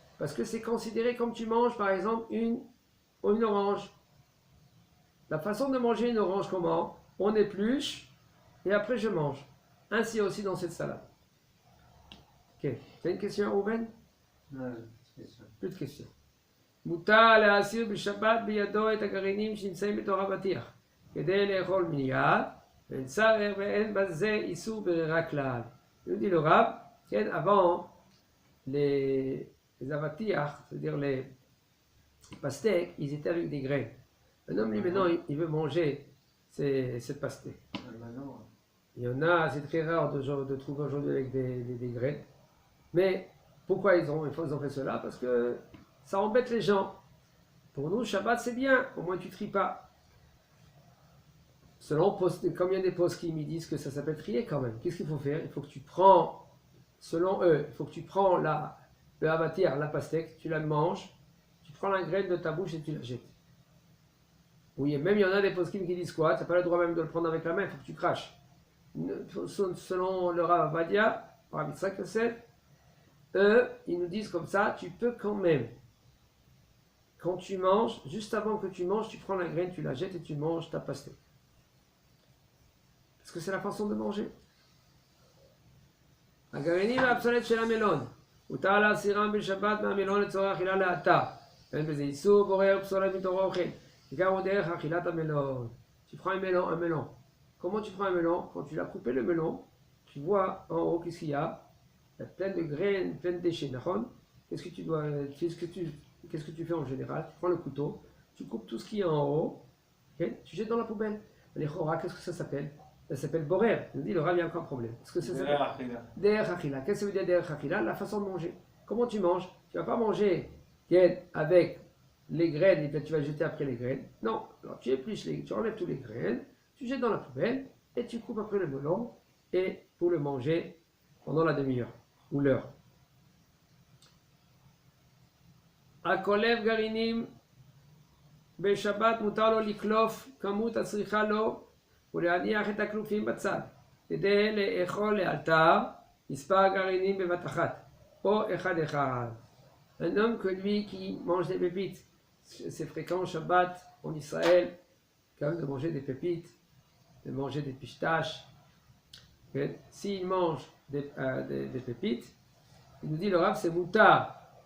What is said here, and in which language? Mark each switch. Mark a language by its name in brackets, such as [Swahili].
[French] Parce que c'est considéré comme tu manges par exemple une orange. La façon de manger une orange comment? On épluche et après je mange. Ainsi aussi dans cette salade. Ok. C'est une question, Ruben? Non, question. Plus de questions. [Hebrew] מותר להסיר בשבת בידו את הגרעינים שנמצאים בתוך אבטיח כדי לאכול מיד ואין צער ואין בזה איסור ברירה כלל. [French] nous dit le Rav, avant les avatiach, c'est-à-dire les pastèques, ils étaient avec des graines. Un homme lui maintenant il veut manger cette pastèque. Il y en a, c'est très rare de trouver aujourd'hui avec des graines. Mais pourquoi ils ont fait cela? Parce que ça embête les gens. Pour nous, Shabbat c'est bien, au moins tu tries pas. Selon combien des postes qui me disent que ça s'appelle trier quand même. Qu'est-ce qu'il faut faire? Il faut que tu prends, selon eux, il faut que tu prends le avatir, la pastèque, tu la manges, tu prends la graine de ta bouche et tu la jettes. Oui, même il y en a des postes qui disent quoi? Tu n'as pas le droit même de le prendre avec la main, il faut que tu craches. Selon le Rav Avadia, Rav Yitzhak Yosef, eux, ils nous disent comme ça, tu peux quand même. Quand tu manges, juste avant que tu manges, tu prends la graine, tu la jettes et tu manges ta pastèque. Parce que c'est la façon de manger. [Hebrew] הגרעינים והפסולת של המלון, הותר להסירם בשבת מהמלון לצורך אכילה לאתר. אין בזה איסור בורר פסולת מתוך אוכל, בעיקר הוא דרך אכילת המלון. [French] Tu prends un melon. Comment tu prends un melon? Quand tu l'as coupé le melon, tu vois en haut qu'est-ce qu'il y a? Il y a plein de graines, plein de déchets. Qu'est-ce que tu fais en général? Tu prends le couteau, tu coupes tout ce qui est en haut, okay? Tu jettes dans la poubelle. Les chora, qu'est-ce que ça s'appelle? Ça s'appelle borer. Il nous dit le Rav, il y a encore un problème. Parce que ça s'appelle derech achila. Qu'est-ce que ça veut dire derech achila? La façon de manger. Comment tu manges? Tu ne vas pas manger avec les graines et puis tu vas jeter après les graines. Non. Alors tu épluches tu enlèves tous les graines, tu jettes dans la poubelle et tu coupes après le melon et pour le manger pendant la demi-heure ou l'heure. [Hebrew] הכולב גרעינים בשבת מותר לו לקלוף כמות הצריכה לו ולהניח את הכלופים בצד כדי לאכול לאלתר מספר גרעינים בבת אחת או אחד אחד. [French] Un homme que lui qui mange des pépites, c'est fréquent au Shabbat en Israël, quand même de manger des pépites, de manger des pistaches. Ok. S'il mange des pépites, il nous dit le Rav c'est moutar.